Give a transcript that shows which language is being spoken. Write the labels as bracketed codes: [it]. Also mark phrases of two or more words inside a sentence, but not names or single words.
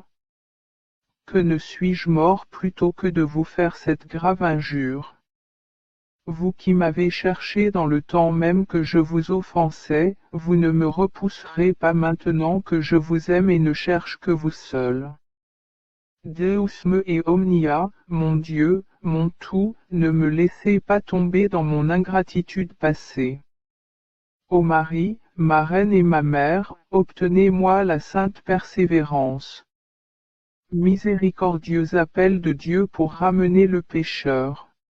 [fr] Que ne suis-je mort plutôt que de vous faire cette grave injure? Vous qui m'avez cherché dans le temps même que je vous offensais, vous ne me repousserez pas maintenant que je vous aime et ne cherche que vous seul. [la] Deus me et omnia, [fr] mon Dieu, mon tout, ne me laissez pas tomber dans mon ingratitude passée. Ô Marie, ma reine et ma mère, obtenez-moi la sainte persévérance. Miséricordieux appel de Dieu pour ramener le pécheur.